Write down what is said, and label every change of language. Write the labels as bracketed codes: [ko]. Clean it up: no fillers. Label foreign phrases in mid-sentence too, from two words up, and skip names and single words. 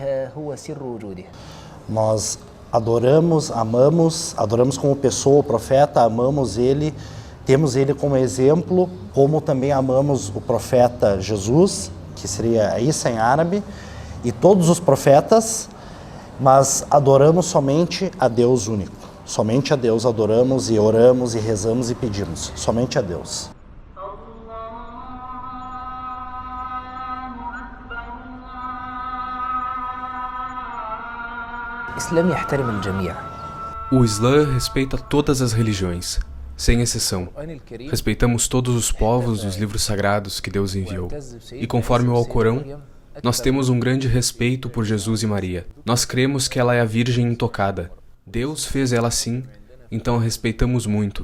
[pt] Nós adoramos como pessoa o profeta, amamos ele, temos ele como exemplo, como também amamos o profeta Jesus, que seria Isa em árabe, e todos os profetas, mas adoramos somente a Deus único. Somente a Deus adoramos e oramos e rezamos e pedimos. Somente a Deus. [ar] الإسلام يحترم الجميع. [pt] O Islã respeita todas as religiões, sem exceção. Respeitamos todos os povos dos livros sagrados que Deus enviou. E conforme o Alcorão, nós temos um grande respeito por Jesus e Maria. Nós cremos que ela é a Virgem intocada. Deus fez ela assim, então a respeitamos muito.